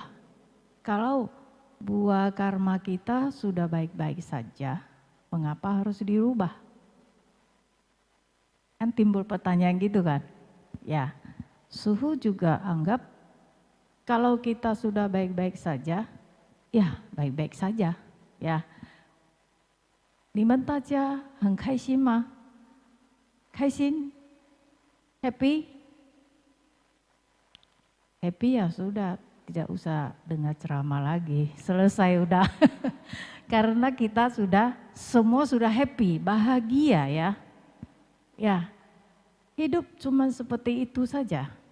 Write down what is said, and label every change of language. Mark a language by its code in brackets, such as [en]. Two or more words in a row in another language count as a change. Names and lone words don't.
[id] Kalau buah karma kita sudah baik-baik saja, mengapa harus dirubah? Kan timbul pertanyaan gitu kan. Ya, Suhu juga anggap kalau kita sudah baik-baik saja, ya baik-baik saja. Ya, [zh] 你们大家很开心吗？开心 ？Happy? [id] Happy ya sudah, tidak usah dengar ceramah lagi, selesai udah. Karena kita semua sudah happy, bahagia ya. Ya, hidup cuma seperti itu saja.